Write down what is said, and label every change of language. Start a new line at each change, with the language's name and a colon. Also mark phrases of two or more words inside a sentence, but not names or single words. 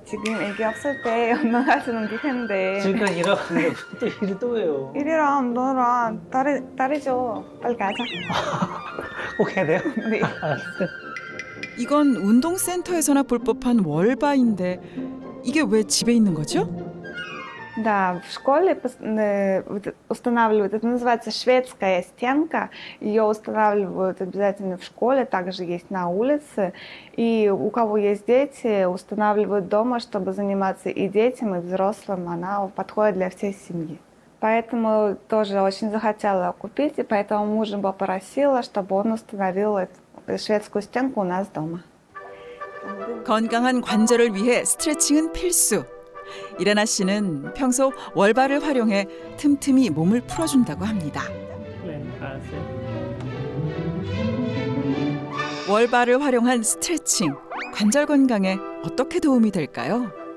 Korean: 지금 애기 없을 때 운동할 수 있는 기회인데. 지금까지 일하고 있는데 또 일을 또 해요. 이리랑 너랑 다리죠. 빨리 가자. 꼭 해야 돼요? 네. 알았어요. 이건 운동센터에서나 볼 법한 월바인데 이게 왜 집에 있는 거죠?
Russian: Да, в школе устанавливают, это называется шведская стенка, ее устанавливают обязательно в школе, также есть на улице, и у кого есть дети, устанавливают дома, чтобы заниматься и детям, и взрослым, она подходит для всей семьи. Поэтому тоже очень захотела купить, и поэтому мужа попросила, чтобы он установил эту шведскую стенку у нас дома.
Korean: 건강한 관절을 위해 스트레칭은 필수. 이레나 씨는 평소 월바를 활용해 틈틈이 몸을 풀어준다고 합니다. 네, 알았어요. 월바를 활용한 스트레칭, 관절 건강에 어떻게 도움이 될까요?